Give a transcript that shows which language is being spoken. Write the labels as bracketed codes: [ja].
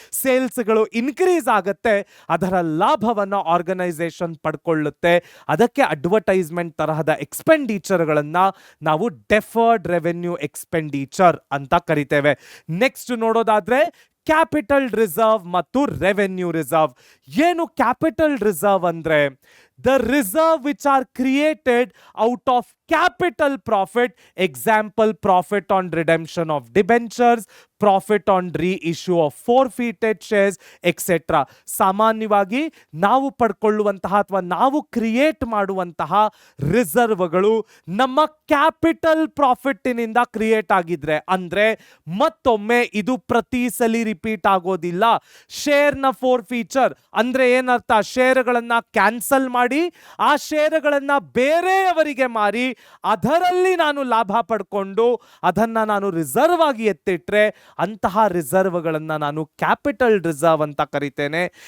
[kn] ಸೇಲ್ಸ್ಗಳು increase ಆಗುತ್ತೆ, ಅದರ ಲಾಭವನ್ನು ಆರ್ಗನೈಸೇಷನ್ ಪಡ್ಕೊಳ್ಳುತ್ತೆ. ಅದಕ್ಕೆ ಅಡ್ವರ್ಟೈಸ್ಮೆಂಟ್ ತರಹದ ಎಕ್ಸ್ಪೆಂಡಿಚರ್ಗಳನ್ನ ನಾವು ಡೆಫರ್ಡ್ ರೆವೆನ್ಯೂ ಎಕ್ಸ್ಪೆಂಡಿಚರ್ ಅಂತ ಕರಿತೇವೆ. ನೆಕ್ಸ್ಟ್ ನೋಡೋದಾದ್ರೆ ಕ್ಯಾಪಿಟಲ್ ರಿಸರ್ವ್ ಮತ್ತು ರೆವೆನ್ಯೂ ರಿಸರ್ವ್. ಏನು [en] capital reserve [kn] ಅಂದ್ರೆ [en] the reserve which are created out of capital profit. Example, profit on redemption of debentures, profit on reissue of forfeited shares, etc. [kn] ಸಾಮಾನ್ಯವಾಗಿ ನಾವು ಪಡ್ಕೊಳ್ಳುವಂತಹ ಅಥವಾ ನಾವು ಕ್ರಿಯೇಟ್ ಮಾಡುವಂತಹ ರಿಸರ್ವ್ಗಳು ನಮ್ಮ ಕ್ಯಾಪಿಟಲ್ ಪ್ರಾಫಿಟ್ನಿಂದ ಕ್ರಿಯೇಟ್ ಆಗಿದ್ರೆ, ಅಂದ್ರೆ ಮತ್ತೊಮ್ಮೆ ಇದು ಪ್ರತಿ ಸಲ ರಿಪೀಟ್ ಆಗೋದಿಲ್ಲ. ಶೇರ್ನ ಫೋರ್ಫೀಚರ್ ಅಂದ್ರೆ ಏನರ್ಥ? ಶೇರ್ಗಳನ್ನ ಕ್ಯಾನ್ಸಲ್ ಮಾಡಿ ಆ ಶೇರುಗಳನ್ನ ಬೇರೆಯವರಿಗೆ ಮಾರಿ ಅದರಲ್ಲಿ ನಾನು ಲಾಭ ಪಡ್ಕೊಂಡು ಅದನ್ನ ನಾನು ರಿಸರ್ವ್ ಆಗಿ ಎತ್ತಿಟ್ರೆ ಅಂತಹ ರಿಸರ್ವ್ಗಳನ್ನ ನಾನು ಕ್ಯಾಪಿಟಲ್ ರಿಸರ್ವ್ ಅಂತ ಕರಿತೇನೆ.